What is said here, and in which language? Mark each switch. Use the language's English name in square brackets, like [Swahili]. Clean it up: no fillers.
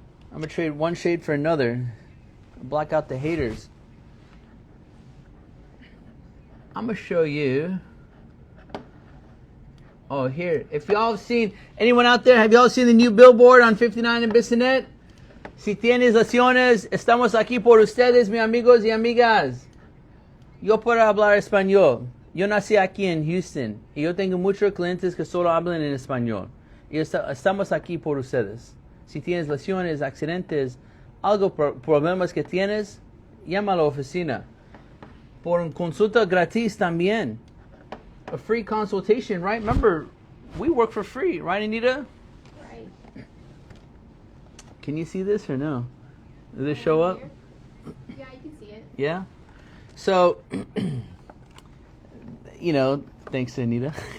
[English] I'm going to trade one shade for another. Block out the haters. I'm going to show you. Oh, here. If y'all have seen, anyone out there, have y'all seen the new billboard on 59 and Bissonnet? [Spanish] Si tienes lesiones, estamos aquí por ustedes, mis amigos y amigas. Yo puedo hablar español. Yo nací aquí en Houston y yo tengo muchos clientes que solo hablan en español. Y estamos aquí por ustedes. Si tienes lesiones, accidentes, problemas que tienes, llama a la oficina. Por una consulta gratis también. [English] A free consultation, right? Remember, we work for free, right, Anita? Right. Can you see this or no? Does it show up? Yeah, you can see it. Yeah? So, you know, thanks to Anita.